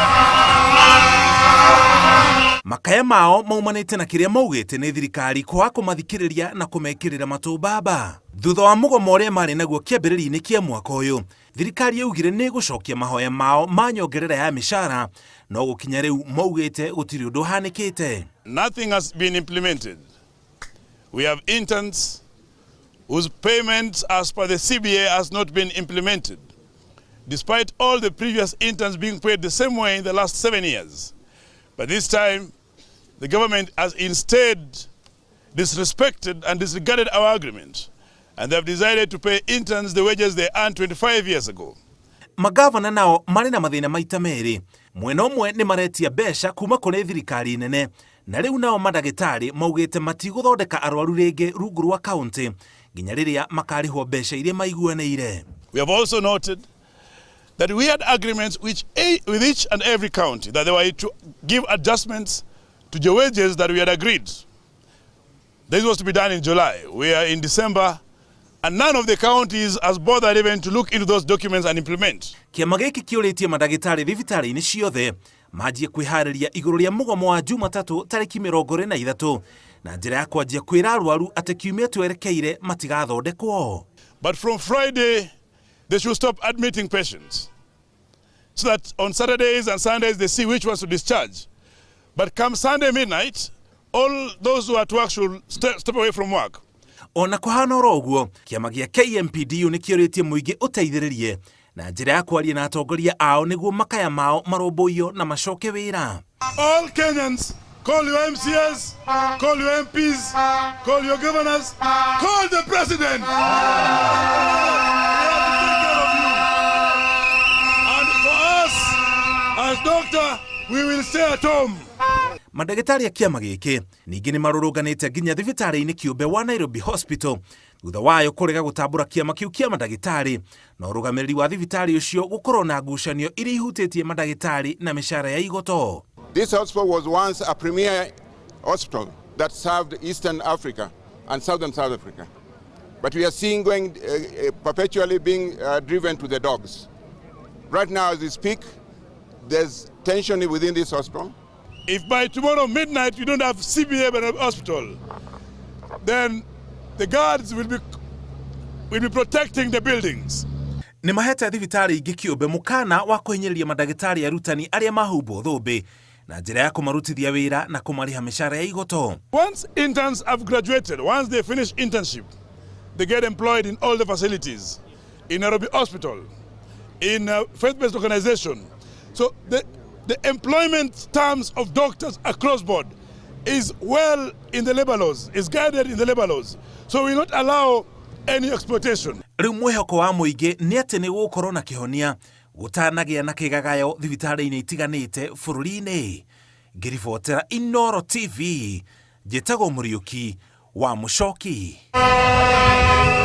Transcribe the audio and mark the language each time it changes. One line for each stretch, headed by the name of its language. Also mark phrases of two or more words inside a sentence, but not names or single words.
Kikuyu: Makaya mao maumanĩte na kĩrĩa maugĩte nĩ thirikari kwaga kũmathikĩrĩria na kũmekĩrĩra matũ mbamba. Thutha wa mũgomo ũrĩa marĩ naguo kĩambĩrĩria-inĩ kĩa mwaka ũyũ, thirikari yaugire nĩ gũcokia mahoya mao ma nyongerera ya mĩcara, no gũkinya rĩu maugĩte gũtirĩ ũndũ ũhanĩkĩte.
English: Nothing has been implemented. We have interns whose payments as per the CBA has not been implemented, despite all the previous interns being paid the same way in the last 7 years. But this time, the government has instead disrespected and disregarded our agreement, and they have decided to pay interns the wages they earned 25 years ago.
Kikuyu: Magavana nao marĩ na mathĩna maita merĩ. Mwena ũmwe nĩ maretia mbeca kuma kũrĩ thirikari nene, na rĩu nao mandagĩtarĩ maugĩte matigũthondeka arwaru rĩngĩ rungu rwa kaunti nginya rĩrĩa makarĩhwo mbeca iria maiguanĩire.
English: We have also noted that we had agreements with each and every county that they were to give adjustments to the wages that we had agreed. This was to be done in July. We are in December, and none of the counties has bothered even to look into those documents and implement.
Kikuyu: Kĩama gĩkĩ kĩũrĩtie mandagĩtarĩ thibitarĩ-inĩ ciothe manjie kwĩharĩria igũrũ rĩa mũgomo wa Jumatatũ tarĩki 23 na njĩra ya kwanjia kwĩra arwaru atĩ kiumia twerekeire matigathondekwo.
English: But from Friday, they should stop admitting patients, so that on Saturdays and Sundays they see which ones to discharge. But come Sunday midnight, all those who are at work should step away from work.
Kikuyu: Ona kũhana oro ũguo, kĩama gĩa KMPDU nĩ kĩũrĩtie mũingĩ ũteithĩrĩrie na njĩra ya kwaria na atongoria ao nĩguo makaya mao marũmbũiyo na macoke wĩra.
English: All Kenyans, call your MCS, call your MPs, call your governors, call the president. And for us, as doctor, we will stay at home.
Kikuyu: Mandagĩtarĩ a kĩama gĩkĩ ningĩ nĩ marũrũnganĩte nginya thibitarĩ-inĩ kĩũmbe wa Nairobi Hospital thutha wayo kũrega gũtambũra kĩama kĩu kĩa mandagĩtarĩ na ũrũgamĩrĩri wa thibitarĩ ũcio gũkorwo na ngucanio iria ihutĩtie mandagĩtarĩ na mĩcara ya igoto.
English: This hospital was once a premier hospital that served Eastern Africa and Southern South Africa. But we are seeing going perpetually being driven to the dogs. Right now as we speak, there's tension within this hospital. If by tomorrow midnight we don't have CBA in the hospital, then the guards will be protecting the buildings.
Kikuyu: Nĩ mahete thibitarĩ ingĩ kĩũmbe mũkana wa kũhinyĩrĩria mandagĩtarĩ arutani arĩa mahumbwo thũmbĩ na njĩra ya kũmarutithia wĩra na kũmarĩha mĩcara ya igoto.
English: Once interns have graduated, once they finish internship, they get employed in all the facilities, in Nairobi Hospital, in a faith-based organization. So the employment terms of doctors across board is well in the labor laws, is guided in the labor laws. So we will not allow any exploitation.
Kikuyu: Rĩu mwĩhoko wa mũingĩ nĩ atĩ nĩ gũkorwo na kĩhonia gũtanagĩa na kĩgagayo thibitarĩ-inĩ itiganĩte bũrũri-inĩ. Ngĩribotera Inooro TV, njĩtagwo Mũriũki wa Mũchoki.